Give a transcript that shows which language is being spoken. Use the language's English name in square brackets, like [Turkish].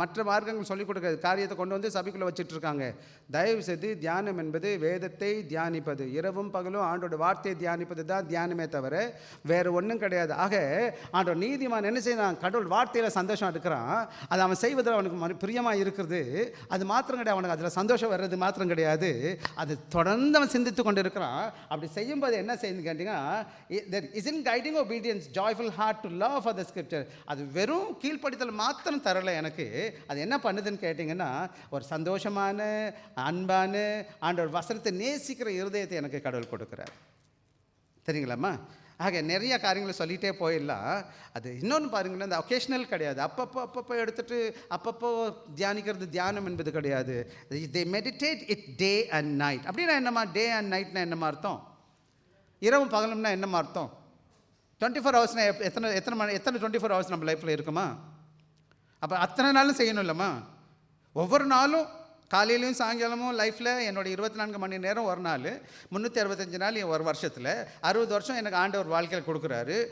[Tamil] மற்ற மார்க்கங்கள் சொல்லிக் கொடுக்குற காரியத்தை கொண்டு வந்து சபைக்குள்ளே வச்சுட்ருக்காங்க. தயவு செய்து தியானம் என்பது வேதத்தை தியானிப்பது, இரவும் பகலும் ஆண்டோட வார்த்தையை தியானிப்பது தான் தியானமே தவிர வேறு ஒன்றும் கிடையாது. ஆக ஆண்டோட நீதிமான் என்ன செய்யணும், கடவுள் வார்த்தையில் சந்தோஷம் எடுக்கிறான், அது அவன் செய்வதில் அவனுக்கு பிரியமாக இருக்கிறது. அது மாத்திரம் கிடையாது, அவனுக்கு அதில் சந்தோஷம் வர்றது மாத்திரம் கிடையாது, அது தொடர்ந்து அவன் சிந்தித்து கொண்டு இருக்கிறான். அப்படி செய்யும்போது என்ன செய்யுதுன்னு கேட்டிங்கன்னா, [English] there isn't guiding obedience, joyful heart to love for the scripture. [Tamil] அது வெறும் கீழ்ப்படித்தல் மாத்திரம் தரலை எனக்கு. அது என்ன பண்ணுதுன்னு கேட்டிங்கன்னா, ஒரு சந்தோஷமான அன்பான ஆண்டவர் வசனத்தை நேசிக்கிற இருதயத்தை எனக்கு கடவுள் கொடுக்குறார். தெரியுங்களாம்மா. ஆக நிறைய காரியங்களை சொல்லிகிட்டே போயிடலாம். அது இன்னொன்று பாருங்கன்னா, இந்த ஒகேஷ்னல் கிடையாது, அப்பப்போ எடுத்துகிட்டு அப்பப்போ தியானிக்கிறது தியானம் என்பது கிடையாது. [English] they meditate it day and night. [Tamil] அப்படின்னா என்னம்மா, டே அண்ட் நைட்னா என்னம்மா அர்த்தம், இரவும் பகலும்னா என்னம்மா அர்த்தம். 24 ஹவர்ஸ்னா எத்தனை 24 ஹவர்ஸ் நம்ம லைஃப்பில் இருக்குமா. அப்போ அத்தனை நாளும் செய்யணும் இல்லைம்மா. ஒவ்வொரு நாளும் காலையிலையும் சாயங்காலமும் லைஃப்பில் என்னோடய 24 மணி நேரம் ஒரு நாள், 365 நாள் ஒரு வருஷத்தில் 60 வருஷம் எனக்கு ஆண்டவர் வாழ்க்கையில் கொடுக்குறாரு.